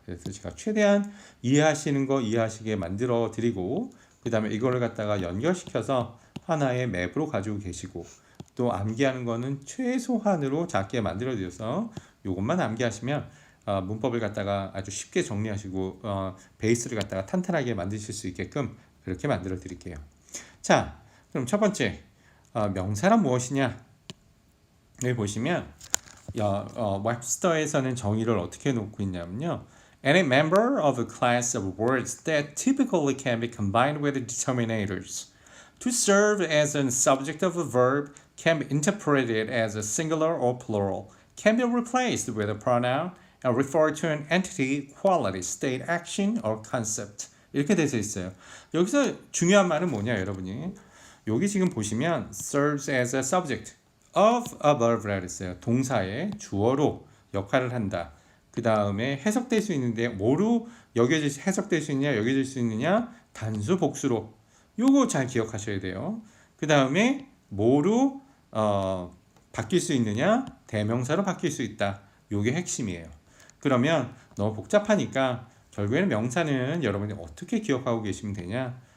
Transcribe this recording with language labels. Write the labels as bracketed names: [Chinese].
[Korean] 그래서 제가 최대한 이해하시는 거 이해하시게 만들어 드리고, 그 다음에 이거를 갖다가 연결시켜서 하나의 맵으로 가지고 계시고, 또 암기하는 거는 최소한으로 작게 만들어 드려서 이것만 암기하시면 문법을 갖다가 아주 쉽게 정리하시고 베이스를 갖다가 탄탄하게 만드실 수 있게끔 그렇게 만들어 드릴게요. 자, 그럼 첫 번째 명사란 무엇이냐? 여기 보시면 웹스터에서는 정의를 어떻게 놓고 있냐면요. [English] Any member of a class of words that typically can be combined with determinators to serve as a subject of a verb can be interpreted as a singular or plural, can be replaced with a pronoun and refer to an entity, quality, state, action, or concept. [Korean] 이렇게 돼서 있어요. 여기서 중요한 말은 뭐냐, 여러분이? 여기 지금 보시면 [English] serves as a subject of a verb [Korean] 라고 했어요. 동사의 주어로 역할을 한다. 그 다음에 해석될 수 있는데 뭐로 해석될 수 있냐, 여겨질 수 있느냐? 단수, 복수로. 요거 잘 기억하셔야 돼요. 그 다음에 뭐로 바뀔 수 있느냐? 대명사로 바뀔 수 있다. 요게 핵심이에요. 그러면 너무 복잡하니까 결국에는 명사는 여러분이 어떻게 기억하고 계시면 되냐?